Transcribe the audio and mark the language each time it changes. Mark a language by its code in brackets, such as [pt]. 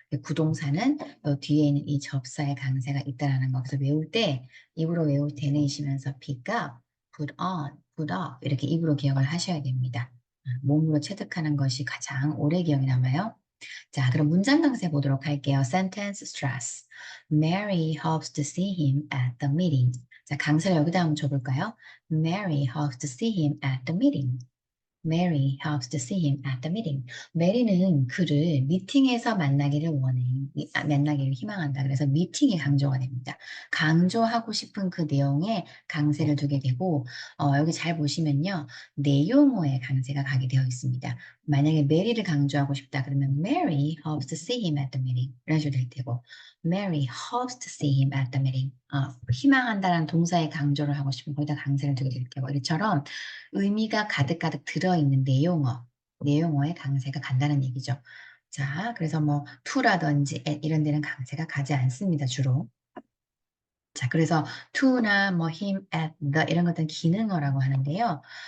[ko] 구동사는 뒤에 있는 이 접사의 강세가 있다라는 거. 그래서 외울 때 입으로 외울 때는 이시면서 pick up, put on, put off 이렇게 입으로 기억을 하셔야 됩니다. 몸으로 체득하는 것이 가장 오래 기억에 남아요. 자, 그럼 문장 강세 보도록 할게요. [en] Sentence stress. Mary hopes to see him at the meeting. [ko] 자, 강세를 여기다 한번 줘볼까요? [en] Mary hopes to see him at the meeting. Mary hopes to see him at the meeting. [ko] 메리는 그를 미팅에서 만나기를 만나기를 희망한다. 그래서 미팅이 강조가 됩니다. 강조하고 싶은 그 내용에 강세를 두게 되고, 여기 잘 보시면요. 내용어에 강세가 가게 되어 있습니다. 만약에 메리를 강조하고 싶다 그러면 [en] Mary hopes to see him at the meeting. [ko] 이런 식으로 될 테고, [en] Mary hopes to see him at the meeting. [ko] 희망한다는 동사에 강조를 하고 싶으면 거기다 강세를 두게 될 테고, 이처럼 의미가 가득가득 들어있는 내용어에 강세가 간다는 얘기죠. 자, 그래서 뭐 to라든지 at 이런 데는 강세가 가지 않습니다, 주로. 자, 그래서 to나 뭐 him, at, the 이런 것들은 기능어라고 하는데요.